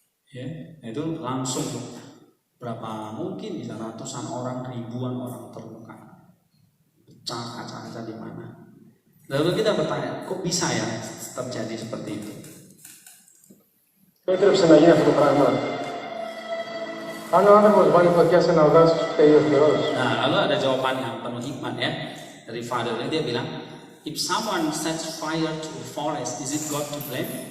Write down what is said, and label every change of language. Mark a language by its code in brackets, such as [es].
[id] Ya, itu langsung berapa mungkin bisa ratusan orang, ribuan orang terluka, pecah kaca-kaca di mana. Lalu kita bertanya, kok bisa ya terjadi seperti itu? [el] Έτρεψε να γίνει αυτό το πράγμα. Αν ο άνθρωπος βάλει φωτιά σε ένα δάσος, φταίει ο Θεός. [id] Nah, lalu ada jawaban yang penuh hikmat ya dari Father. Dia bilang, [en] if someone sets fire to a forest, is it God to blame?